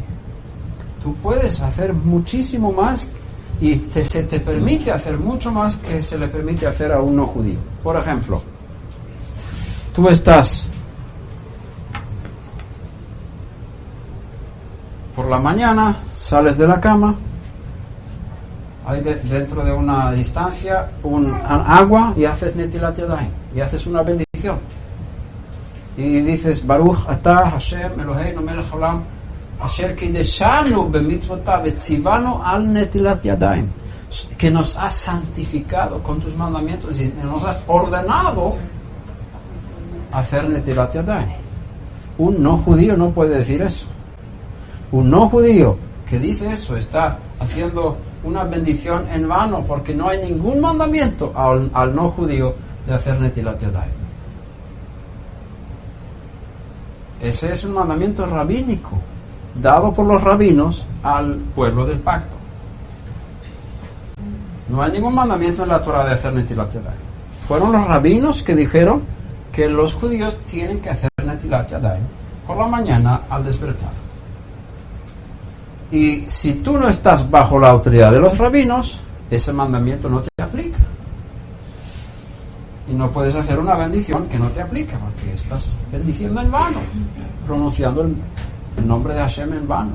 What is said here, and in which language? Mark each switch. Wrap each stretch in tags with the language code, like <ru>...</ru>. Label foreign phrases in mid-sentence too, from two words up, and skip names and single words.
<es>Tú puedes hacer muchísimo más y se te permite hacer mucho más que se le permite hacer a un no judío. Por ejemplo, tú estás por la mañana, sales de la cama, hay dentro de una distancia un agua y haces</es> <he>נטילת ידיים</he> <es>y haces una bendición y dices</es> <he>ברוך אתה השם אלוהינו מלך העולם אשר קדשנו במצוותיו וציוונו על נטילת ידיים,</he> <es>que nos has santificado con tus mandamientos y nos has ordenado hacer</es> <he>נטילת ידיים.</he> <es>Un no judío no puede decir eso. Un no judío que dice eso está haciendo una bendición en vano, porque no hay ningún mandamiento al no judío de hacer</es> <he>נטילת ידיים.</he> <es>Ese es un mandamiento rabínico dado por los rabinos al pueblo del pacto. No hay ningún mandamiento en la Torah de hacer</es> <he>נטילת ידיים.</he> <es>Fueron los rabinos que dijeron que los judíos tienen que hacer</es> <he>נטילת ידיים</he> <es>por la mañana al despertar. Y si tú no estás bajo la autoridad de los rabinos, ese mandamiento no te aplica. Y no puedes hacer una bendición que no te aplica, porque estás bendiciendo en vano, pronunciando el nombre de Hashem en vano.</es>